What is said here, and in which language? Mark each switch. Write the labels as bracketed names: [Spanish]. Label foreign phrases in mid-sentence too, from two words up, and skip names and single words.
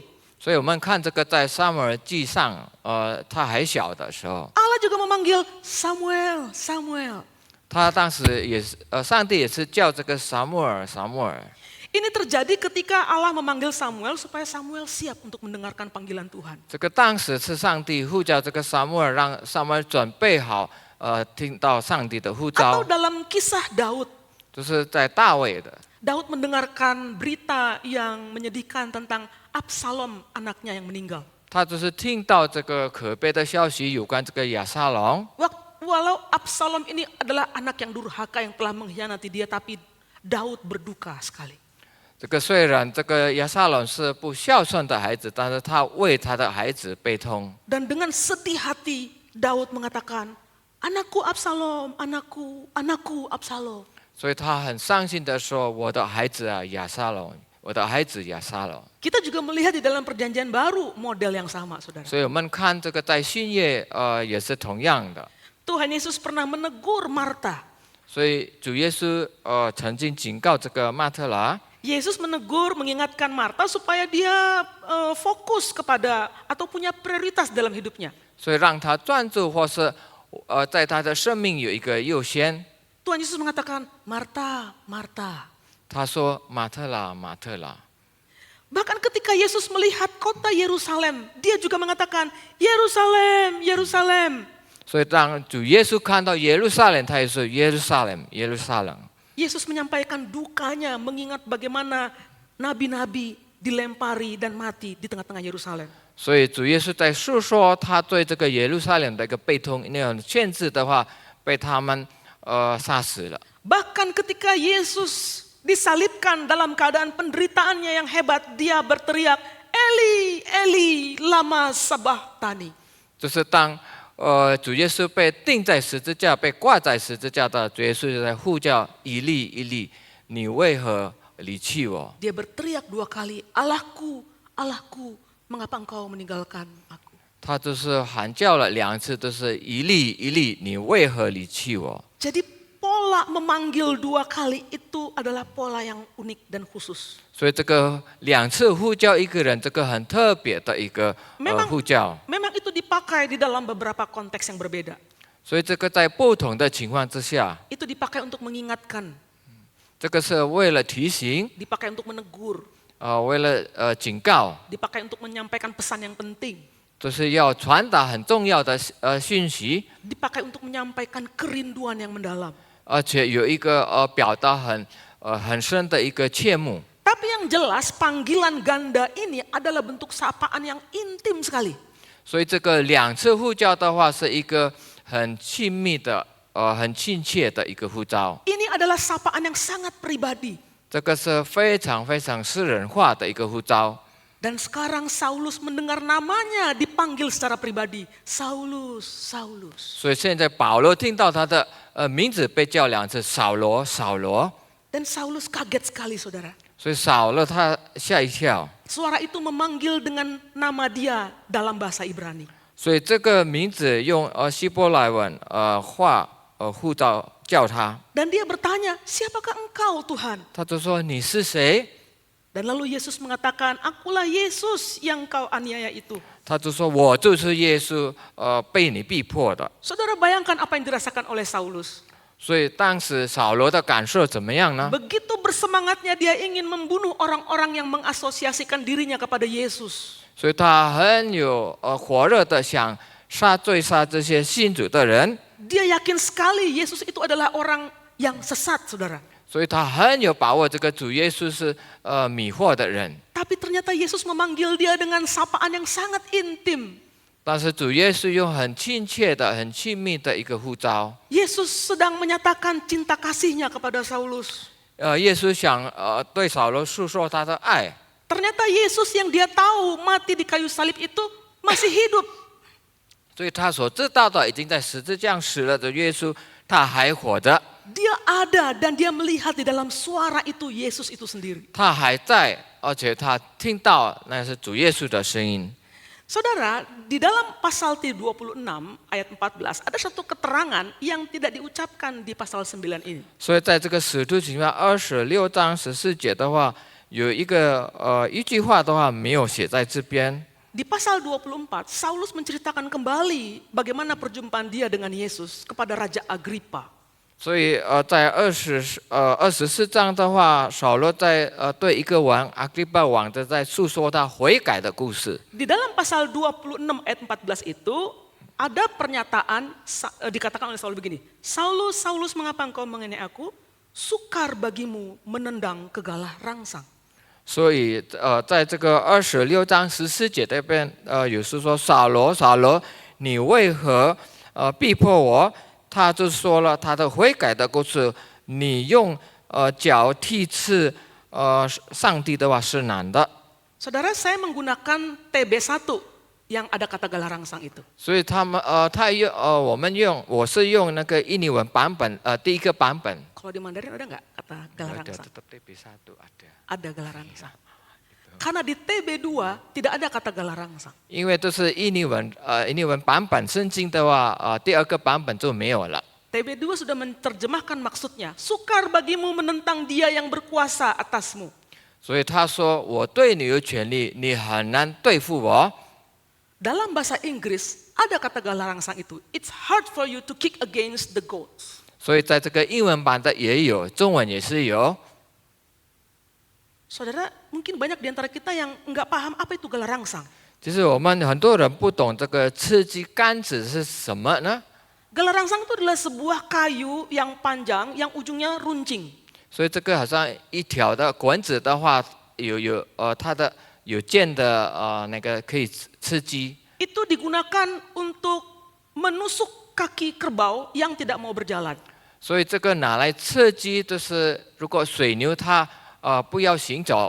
[Chinese] 所以我们看这个在撒母耳记上，他还小的时候， [Indonesian] Allah juga memanggil Samuel, Samuel. [Chinese] 他当时也是，上帝也是叫这个撒母耳，撒母耳。 [Indonesian] Ini terjadi ketika Allah memanggil Samuel supaya Samuel siap untuk mendengarkan panggilan Tuhan. [Chinese] 这个当时是上帝呼叫这个撒母耳，让撒母耳准备好，听到上帝的呼 [Indonesian] Atau [Chinese] 召， [Indonesian] dalam kisah Daud, [Chinese] 就是在大卫的。 [Indonesian] Daud mendengarkan berita yang menyedihkan tentang Absalom, anaknya yang meninggal. [Chinese] 他就是听到这个可悲的消息，有关这个亚撒龙。 [Indonesian] Walau Absalom ini adalah anak yang durhaka yang telah mengkhianati dia, tapi Daud berduka sekali. [Chinese] 这个虽然这个亚撒龙是不孝顺的孩子，但是他为他的孩子悲痛。 [Indonesian] Dan dengan sedih hati, Daud mengatakan, anakku Absalom, anakku, anakku Absalom. [Chinese] 所以他很伤心的说：“我的孩子啊，亚撒龙，我的孩子亚撒龙。” [Indonesian] Kita juga melihat di dalam perjanjian baru model yang sama, saudara. [Chinese] 所以我们看这个在新约，也是同样的。 [Indonesian] Tuhan Yesus pernah menegur Marta. [Chinese] 所以主耶稣曾经警告这个马特拉， [Indonesian] Yesus menegur, mengingatkan Marta supaya dia fokus kepada atau punya prioritas dalam hidupnya. [Chinese] 所以让他专注，或是在他的生命有一个优先。 [Indonesian] Tuhan Yesus mengatakan, Marta, Marta. [Chinese] 他说：“马特拉，马特拉。” [Indonesian] Bahkan ketika Yesus melihat kota Yerusalem, dia juga mengatakan, Yerusalem, Yerusalem. [Chinese] 所以当主耶稣看到耶路撒冷，他也说：“耶路撒冷，耶路撒冷。” [Indonesian] Yesus menyampaikan dukanya mengingat bagaimana nabi-nabi dilempari dan mati di tengah-tengah Yerusalem. [Chinese] 所以主耶稣在诉说他对这个耶路撒冷的一个悲痛，那种限制的话，被他们杀死了。 [Indonesian] Bahkan ketika Yesus disalibkan dalam keadaan penderitaannya yang hebat, dia berteriak, [Aramaic] Eli, Eli, lama sabachthani. [Chinese] 就是当主耶稣被钉在十字架、被挂在十字架的主耶稣就在呼叫以利以利，你为何离弃我？ [Indonesian] Dia berteriak 2 kali, Allahku, Allahku, mengapa engkau meninggalkan aku? [Chinese] 他就是喊叫了2次，都是以利以利，你为何离弃我？ [Indonesian] Jadi pola memanggil 2 kali itu adalah pola yang unik dan khusus. [Chinese] 所以这个2次呼叫一个人，这个很特别的一个呼叫。 [Indonesian] Memang itu dipakai di dalam beberapa konteks yang berbeda. [Chinese] 所以这个在不同的情况之下， [Indonesian] Itu dipakai untuk mengingatkan, [Chinese] 这个是为了提醒， [Indonesian] dipakai untuk menegur, [Chinese] 为了警告， [Indonesian] dipakai untuk menyampaikan pesan yang penting, [Chinese] 就是要传达很重要的讯息， [Indonesian] dipakai untuk menyampaikan kerinduan yang mendalam. [Chinese] 而且有一个表达很深的一个切慕。 [Indonesian] Tapi yang jelas panggilan ganda ini adalah bentuk sapaan yang intim sekali. [Chinese] 所以这个2次呼叫的话，是一个很亲密的、很亲切的一个呼召。 [Indonesian] Ini adalah sapaan yang sangat pribadi. [Chinese] 这个是非常非常私人化的一个呼召。 [Indonesian] Dan sekarang Saulus mendengar namanya dipanggil secara pribadi. Saulus, Saulus. [Chinese] 所以现在保罗听到他的名字被叫2次，扫罗，扫罗。 [Indonesian] Dan Saulus kaget sekali, saudara. [Chinese] 所以扫了他吓一跳。 [Indonesian] Suara itu memanggil dengan nama dia dalam bahasa Ibrani. [Chinese] 所以这个名字用希伯来文话呼召叫他， [Indonesian] Dan dia bertanya, siapakah engkau Tuhan? [Chinese] 他就说你是谁？ [Indonesian] Dan lalu Yesus mengatakan, akulah Yesus yang kau aniaya itu. [Chinese] 他就说我就是耶稣，被你逼迫的。 [Indonesian] Saudara bayangkan apa yang dirasakan oleh Saulus. [Chinese] 所以当时扫罗的感受怎么样呢？ [Indonesian] Begitu bersemangatnya dia ingin membunuh orang-orang yang mengasosiasikan dirinya kepada Yesus. [Chinese] 所以他很有火热的想追杀这些信主的人， [Indonesian] Dia yakin sekali Yesus itu adalah orang yang sesat, saudara. [Chinese] 所以他很有把握这个主耶稣是迷惑的人。 [Indonesian] Tapi ternyata Yesus memanggil dia dengan sapaan yang sangat intim. [Chinese] 但是主耶稣用很亲切的、很亲密的一个呼召， [Indonesian] Yesus sedang menyatakan cinta kasihnya kepada Saulus. [Chinese] 耶稣想对扫罗诉说他的爱。 [Indonesian] Ternyata Yesus yang dia tahu mati di kayu salib itu masih hidup. [Chinese] 所以他所知道的已经在十字架上死了的耶稣，他还活着， [Indonesian] Dia ada dan dia melihat di dalam suara itu Yesus itu sendiri. [Chinese] 他还在，而且他听到那是主耶稣的声音。 [Indonesian] Saudara, di dalam pasal 26 ayat 14 ada satu keterangan yang tidak diucapkan di pasal 9 ini. [Chinese] 所以在这个使徒行传26章14节的话，有一句话的话没有写在这边。 [Indonesian] Di pasal 24, Saulus menceritakan kembali bagaimana perjumpaan dia dengan Yesus kepada Raja Agrippa. [Chinese] 所以在24章的话，扫罗在对一个王阿基巴王的在诉说他悔改的故事。 [Indonesian] Di dalam pasal 26 ayat 14 itu ada pernyataan dikatakan oleh Saulus begini, Saulus, Saulus mengapa engkau mengenai aku? Sukar bagimu menendang kegalah rangsang. [Chinese] 所以在这个26章14节这边有是说扫罗，扫罗，你为何逼迫我？他就说了他的悔改的故事。你用脚踢刺上帝的话是难的。 [Indonesian] Saudara, saya menggunakan TB1 yang ada kata galah rangsang itu. [Chinese] 所以我是用那个印尼文版本第一个版本。 [Indonesian] Kalau di Mandarin ada nggak kata galah Ada, rangsang? tetap TB1 ada. Ada galah rangsang. Karena di TB2 tidak ada kata galah rangsang. [Chinese] 因为这是印尼文版本圣经的话第二个版本就没有了。 [Indonesian] TB2 sudah menerjemahkan maksudnya, sukar bagimu menentang dia yang berkuasa atasmu. [Chinese] 所以他说我对你有权利，你很难对付我。 [Indonesian] Dalam bahasa Inggris ada kata galah rangsang itu. [English] It's hard for you to kick against the goats. [Chinese] 所以在这个英文版的也有，中文也是有。 [Indonesian] Saudara, mungkin banyak di antara kita yang nggak paham apa itu galah rangsang. [Chinese] 其实我们很多人不懂这个刺激杆子是什么呢？ [Indonesian] Galah rangsang itu adalah sebuah kayu yang panjang yang ujungnya runcing. [Chinese] 所以这个好像一条的管子的话，它的有剑的那个可以刺激。 [Indonesian] Itu digunakan untuk menusuk kaki kerbau yang tidak mau berjalan. [Chinese] 所以这个拿来刺激，就是如果水牛它不要行走，